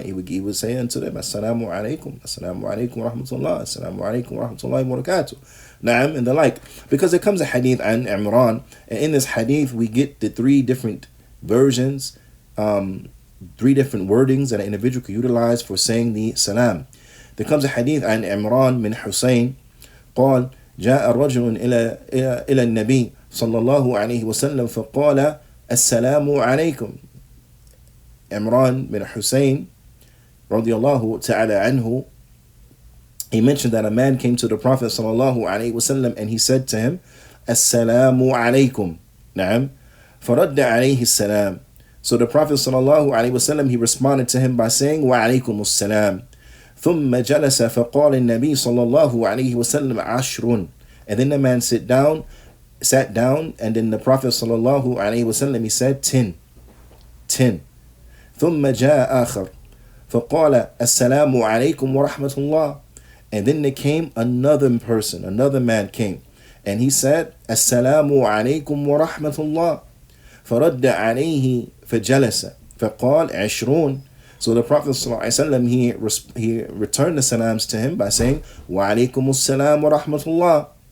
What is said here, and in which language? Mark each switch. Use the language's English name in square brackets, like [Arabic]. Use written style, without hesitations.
[English] He would say unto them, Assalamu alaikum wa rahmatullah, Assalamu alaikum wa rahmatullahi wa barakatuh. Naam, and the like. Because there comes a hadith an Imran, and in this hadith we get the three different versions, three different wordings that an individual could utilize for saying the salam. There comes a hadith [Arabic] عن عمران من حسين قال جاء رجل إلى النبي صلى الله عليه وسلم فقال السلام عليكم. [English] Imran bin Hussein radiallahu ta'ala anhu, he mentioned that a man came to the Prophet sallallahu alaihi wasallam and he said to him, Assalamu alaikum. [Arabic] Naam. فرد عليه السلام. [English] So the Prophet sallallahu alaihi wasallam, he responded to him by saying, Wa alaikum assalam. [Arabic] ثم جلس فقال النبي صلى الله عليه وسلم عشر. [English] And then the man sat down, and then the Prophet sallallahu alaihi wasallam, he said 10. [Arabic] ثم جاء آخر فقال السلام عليكم ورحمة الله. [English] And then there came another man came, and he said [Arabic] السلام عليكم ورحمة الله. فرد عليه فجلس فقال 20. [English] So the Prophet ﷺ, he returned the salams to him by saying, Wa alaikum assalam wa rahmatullah.